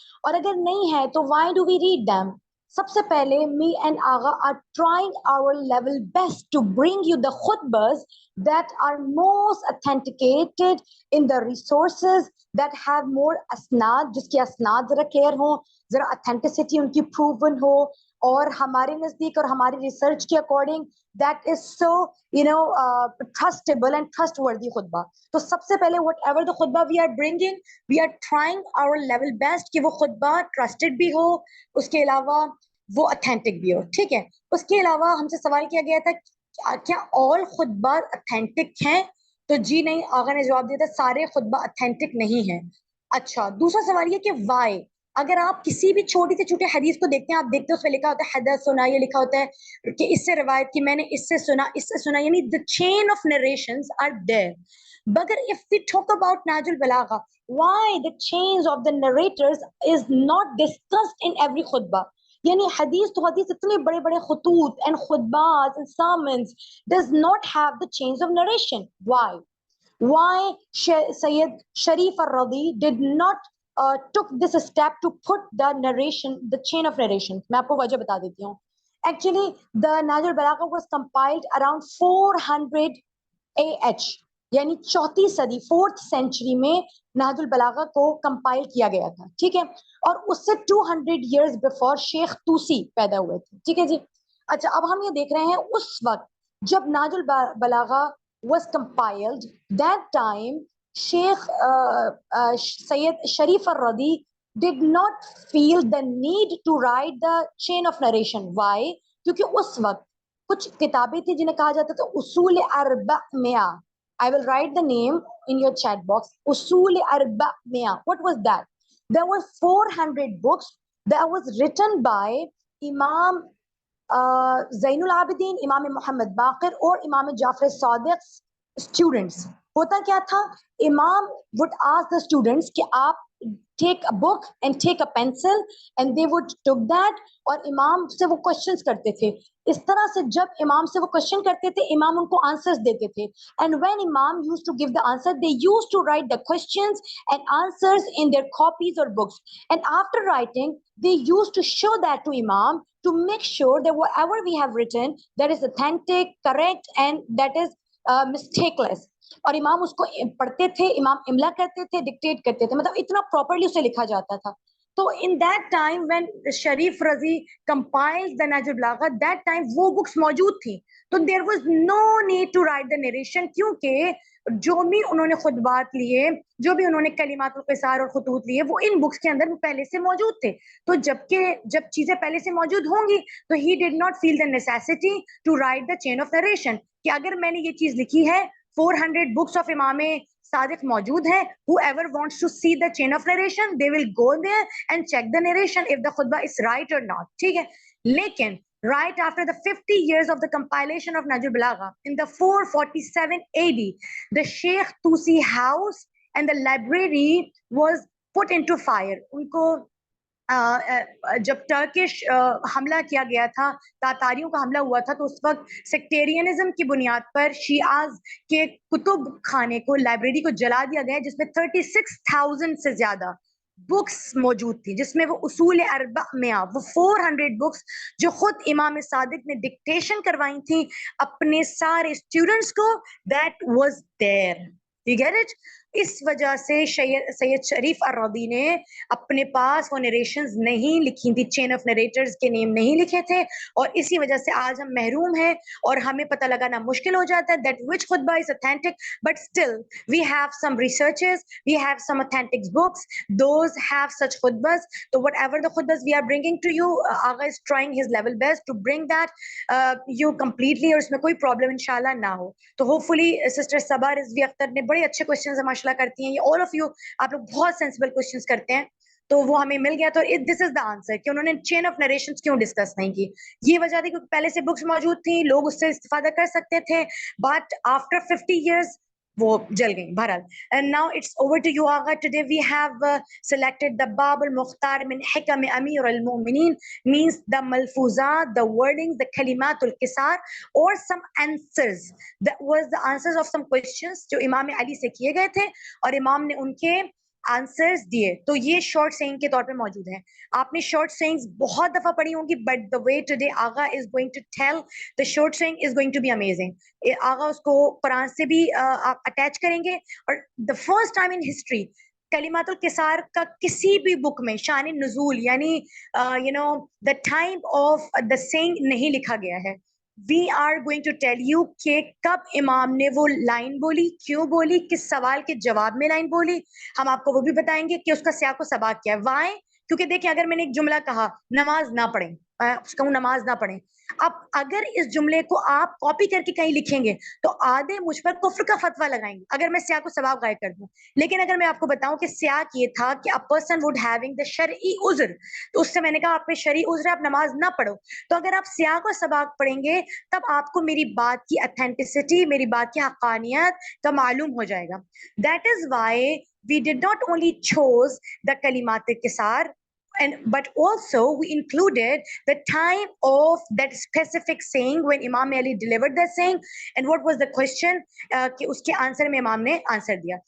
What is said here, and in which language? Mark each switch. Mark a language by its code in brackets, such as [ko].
[ur] اور اگر نہیں ہے تو [en] why do we read them؟ [ur] سب سے پہلے [en] me and Agha are trying our level best to bring you the khutbas that are most authenticated in the resources that have more asnad [ur] جس کی اسناد ذرا کلیئر ہوں ذرا اتھینٹسٹی ان کی proven ہو اور ہمارے نزدیک اور ہماری ریسرچ کے according [en] That is so trustable and trustworthy خطبہ. [ur] تو سب سے پہلے [en] whatever the خطبہ we are bringing we are trying our level best [ur] کہ وہ خطبہ ٹرسٹڈ بھی ہو, اس کے علاوہ وہ اتھینٹک بھی ہو. ٹھیک ہے, اس کے علاوہ ہم سے سوال کیا گیا تھا کیا آل خطبہ اتھینٹک ہیں؟ تو جی نہیں, آغا نے جواب دیا تھا سارے خطبہ اتھینٹک نہیں ہیں. اچھا, دوسرا سوال یہ کہ وائی. اگر آپ کسی بھی چھوٹی سے چھوٹی حدیث کو دیکھتے ہیں, آپ دیکھتے ہیں اس میں لکھا ہوتا ہے حدثنا, یہ لکھا ہوتا ہے کہ اس سے روایت کی, میں نے اس سے سنا, یعنی [en] the chain of narrations are there. But if we talk about Nahjul Balagha, why the chains of the narrators is not discussed in every khutbah? [ur] یعنی حدیث تو حدیث اتنے بڑے بڑے خطوط [en] and khutbahs and sermons does not have the chains of narration. Why Sayyid Sharif al-Radi did not took this step to put the narration, the chain of narration. [ur] میں آپ کو وجہ بتا دیتی ہوں. [en] Actually, the Nahjul Balagha was compiled around 400 AH, [ur] یعنی چوتھی صدی 4th century میں نہج البلاغہ کو کمپائل کیا گیا تھا. ٹھیک ہے, اور اس سے [en] 200 years before [ur] شیخ توسی پیدا ہوئے تھے. ٹھیک ہے جی. اچھا, اب ہم یہ دیکھ رہے ہیں اس وقت جب نہج البلاغہ [en] was compiled, that time Sheikh Sayyid Sharif al-Radi did not feel the need to write the chain of narration. Why? [ur] کیونکہ اس وقت کچھ کتابیں تھی جنہیں کہا جاتا تھا اصول اربع مئہ. [en] I will write the name in your chat box. [ur] اصول اربع مئہ. [en] What was that? There were 400 books that was written by Imam زین العابدین, [ur] امام محمد باقر اور امام جعفر صادق [en] students. [ur] ہوتا کیا تھا, [en] امام would ask the students کہ آپ take a book and take a pencil and they would took that, [ur] اور امام سے وہ [en] questions [ur] کرتے تھے. اس طرح سے جب امام سے وہ [en] question [ur] کرتے تھے, امام ان کو [en] answers [ur] دیتے تھے. [en] And when imam used to give the answer, they used to write the questions and answers in their copies or books. And after writing, they used to show that to imam to make sure that whatever we have written, that is authentic, correct, and that is mistakeless. [ur] اور امام اس کو پڑھتے تھے, امام املا کرتے تھے, dictate کرتے تھے, مطلب اتنا پراپرلی اسے لکھا جاتا تھا. تو [en] in that time when Sharif Razi compiled the Nahj al-Balagha, that time [ur] وہ books موجود تھی, تو [en] there was no need to write the narration, [ur] کیونکہ جو بھی انہوں نے خطبات لیے, جو بھی انہوں نے کلمات القصار اور خطوط لیے, وہ ان بکس کے اندر پہلے سے موجود تھے. تو جب چیزیں پہلے سے موجود ہوں گی تو [en] he did not feel the necessity to write the chain of narration, [ur] کہ اگر میں نے یہ چیز لکھی ہے, [en] 400 books of امام صادق موجود ہیں, whoever wants to see the chain of narration, they will go there and check the narration if the khutbah is right or not. [ur] ٹھیک ہے, لیکن [en] right after the 50 years of the compilation of Nahj al-Balagha, in the 447 AD, the Sheikh Tusi house and the library was put into fire. [ur] ان کو جب Turkish حملہ کیا گیا تھا, تاتاریوں کا حملہ ہوا تھا, تو اس وقت سیکٹیرینزم کی بنیاد پر شیعاز کے کتب خانے کو, لائبریری کو جلا دیا گیا, جس میں 36,000 سے زیادہ بکس موجود تھی, جس میں وہ اصول اربع مئہ, وہ 400 بکس جو خود امام صادق نے ڈکٹیشن کروائی تھی اپنے سارے اسٹوڈنٹس کو, [en] that was there. You get it? [ur] اس وجہ سے سید شریف الرضی نے اپنے پاس وہ نریشنز نہیں لکھی تھی, چین آف نریٹرز کے نیم نہیں لکھے تھے, اور اسی وجہ سے آج ہم محروم ہیں اور ہمیں پتہ لگانا مشکل ہو جاتا ہے [en] that which khutbah is authentic. But still we have some researches, we have some authentic books, those have such khutbahs. So whatever the khutbahs we are bringing to you, Agha is trying his level best to bring that you completely, [ur] اور اس میں کوئی problem انشاءاللہ نہ ہو. تو hopefully sister صبا رضوی اختر نے بڑے اچھے questions ماشاءاللہ کرتی ہیں, یہ all of you, آپ لوگ بہت [en] sensible questions [ur] کرتے ہیں, تو وہ ہمیں مل گیا. تو [en] this is the answer [ur] کہ انہوں نے چین آف نریشنز کیوں ڈسکس نہیں کی. یہ وجہ تھی کیونکہ پہلے سے بکس موجود تھیں, لوگ اس سے استفادہ کر سکتے تھے, [en] but after 50 years [ur] وہ جل گئی بہرحال. [en] And now it's over to you, Agha. Today we have selected the Bab al-Mukhtar min Hikam Amir al-Mu'minin, means the malfuzat, the wordings, the kalimat al-kisar, or some answers. That was the answers of some questions [ur] جو امام علی سے کیے گئے تھے اور امام نے ان کے آنسرز دیے. تو یہ شارٹ سینگ کے طور پہ موجود ہیں. آپ نے شارٹ سینگز بہت دفعہ پڑھی ہوں گی, [en] But the way today Agha is going to tell the short saying is going to be amazing. [ur] آغا اس کو قرآن سے بھی اٹیچ کریں گے, اور [en] the first time in history [ur] کلمات الکسار کا کسی بھی بک میں شان نزول یعنی [en] the time of the saying [ur] نہیں لکھا گیا ہے. [en] we are going to tell you [ur] کہ کب امام نے وہ لائن بولی, کیوں بولی, کس سوال کے جواب میں لائن بولی. ہم آپ کو وہ بھی بتائیں گے کہ اس کا سیاق و سباق کیا ہے. وائے؟ کیونکہ دیکھیں, اگر میں نے ایک جملہ کہا نماز نہ پڑھیں, کہوں نماز نہ پڑھیں, اب اگر اس جملے کو آپ کاپی کر کے کہیں لکھیں گے تو آدھے مجھ پر کفر کا فتویٰ لگائیں گے اگر میں سیاق و سباق غائب کر دوں. لیکن اگر میں آپ کو بتاؤں کہ سیاق یہ تھا کہ [en] a person would having the [ur] شرعی عذر, تو اس سے میں نے کہا آپ میں شرعی عذر ہے, آپ نماز نہ پڑھو. تو اگر آپ سیاق و سباق پڑھیں گے تب آپ کو میری بات کی اتھینٹسٹی, میری بات کی حقانیت کا معلوم ہو جائے گا. [en] That is why we did not only chose the کلمات الکسار, but also we included the time of that specific saying when Imam Ali delivered that saying, and what was the question, [ur] کہ اس کے answer میں امام نے answer دیا.